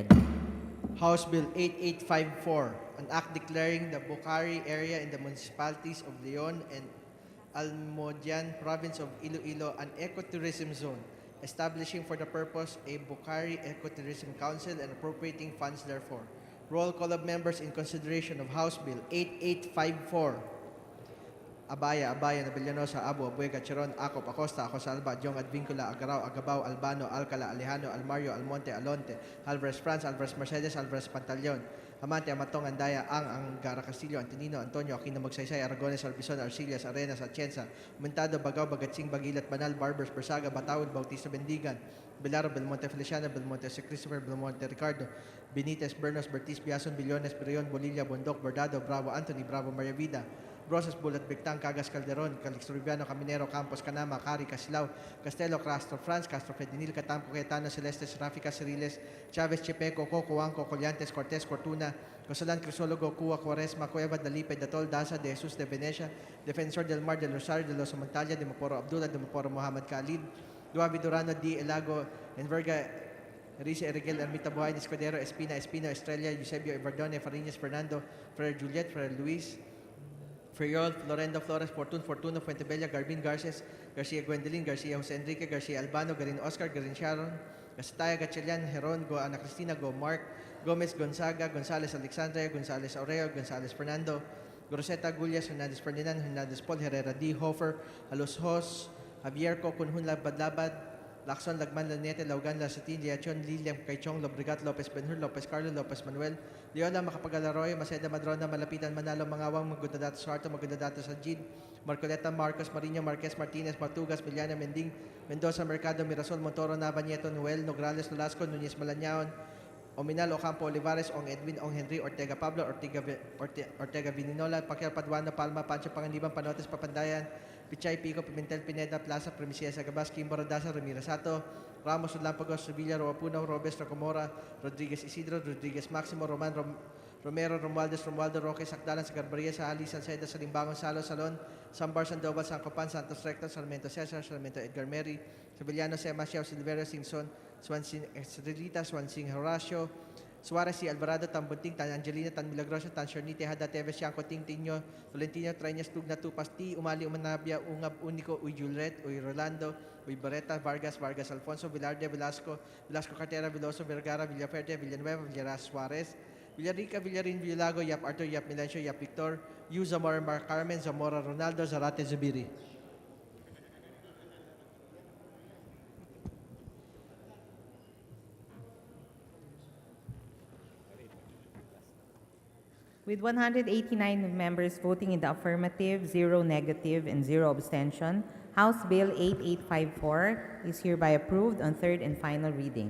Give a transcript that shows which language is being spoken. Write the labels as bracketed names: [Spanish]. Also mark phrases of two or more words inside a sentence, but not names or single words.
[English] House Bill 8854, an act declaring the Bocari area in the municipalities of Leon and Almodian, province of Iloilo, an ecotourism zone, establishing for the purpose a Bocari Ecotourism Council and appropriating funds therefore. Roll call of members in consideration of House Bill 8854. Abaya, Nabilianosa, Abu, Abuega, Chiron, Acop, Acosta, Acosalba, Jong, Advincula, Agarao, Agabao, Albano, Alcala, Alejano, Almario, Almonte, Alonte, Alvarez France, Alvarez Mercedes, Alvarez Pantaleon, Amante, Amatong, Andaya, Angara Castillo, Antonino, Antonio, Aquino, Magsaysay, Aragones, Arbizon, Arcillas, Arenas, Atienza, Mentado, Bagaw, Bagatsing, Bagilat, Banal, Barbers, Bersaga, Bataud, Bautista, Bendigan, Belaro, Belmonte, Feliciano, Belmonte, Si Christopher, Belmonte, Ricardo, Benitez, Bernos, Bertis, Biason, Billones, Brion, Bolilla, Bondok, Bordado, Bravo, Anthony, Bravo, Maria Vida, Rosas, Bulat, Bictang, Cagas, Calderon, Calixto Rubiano, Caminero, Campos, Canama, Cari, Casilao, Castelo, Castro, France, Castro, Fedinil, Catampo, Cayetano, Celestes, Rafica, Ceriles, Chavez, Chepeco, Coco, Anco, Collantes, Cortés, Cortuna, Cosalan, Crisologo, Cuba, Cuaresma, Cueva, Dalipe, Datol, Daza, de Jesus, de Venecia, Defensor del Mar, de Rosario, de los Montalia, de Maporo Abdullah, de Maporo Muhammad Khalid, Duavi Durano, Di Elago, Enverga, Rice, Erigel, Ermita Buhay, Escudero, Espina, Espino, Estrella, Eusebio, Ibardone, Fariñas, Fernando, Ferrer Juliet, Ferrer Luis, Friol, Florendo, Flores, Fortuno, Fuentebella, Garbin, Garces, Garcia Gwendolyn, Garcia Jose Enrique, Garcia Albano, Garin Oscar, Garin Sharon, Gasataya, Gachelian, Heron, Go Ana Cristina, Go Mark, Gomez, Gonzaga, Gonzales Alexandria, Gonzales Aureo, Gonzales Fernando, Groseta, Gullias, Hernandez Ferdinand, Hernandez Paul, Herrera D. Hofer, Alos Hos, Javier Co, Kunhun Labad, Lacson, Lagman, Lanete, Laugan, Lasatin, Liachon, Liliam, Caichong, Lobregat, Lopez Benhur, Lopez Carlos, Lopez Manuel, Leona, Macapagalaroy, Maceda, Madrona, Malapitan, Manalo, Mangawang, Magundadato, Suarto, Magundadato, Sajid, Marcoleta, Marcos, Marino, Marquez, Martinez, Matugas, Miliana, Mending, Mendoza, Mercado, Mirasol, Montoro, Nava, Nieto, Noel, Nograles, Nolasco, Núñez Malañaon, Ominal, Ocampo, Olivares, Ong Edwin, Ong Henry, Ortega Pablo, Ortega Vininola, Paquial Paduano, Palma, Pancho Panganiban, Panotes, Papandayan, Pichay, Pico, Pimentel, Pineda, Plaza, Primicias, Agabas, Kimbo, Rodasa, Ramirez Sato, Ramos, Lampagos, Sevilla, Roapuno, Robes, Rocomora, Rodriguez Isidro, Rodriguez Maximo, Romero, Romualdo, Roque, Sacdalan, Sagarbaria, Sali, Salceda, Salimbangon, Salo, Salon, Sambar, Sandoval, San Copan, Santos Recto, Sarmiento Cesar, Sarmiento Edgar Mary, Sevillano, Sema, Silverio, Singson, Swansing Estrelita, Swansing Horacio, Suarez, C. Alvarado, Tan Bunting, Tan Angelina, Tan Milagroso, Tan Shornite, Hada, Teves, Siangco, Ting Tinio, Tolentino, Treñas, Tugna, Tupas, T. Umali, Umanabia, Ungab, Unico, Uy Julret, Uy Rolando, Uy Barreta, Vargas, Vargas Alfonso, Velarde, Velasco, Velasco Cartera, Veloso, Vergara, Villaferte, Villanueva, Villaras, Suarez, Villarica, Villarin, Villago, Yap Arthur, Yap Milencio, Yap Victor, Yu Zamora, Mar Carmen, Zamora, Ronaldo, Zarate, Zubiri. With 189 members voting in the affirmative, 0 negative, and 0 abstention, House Bill 8854 is hereby approved on third and final reading.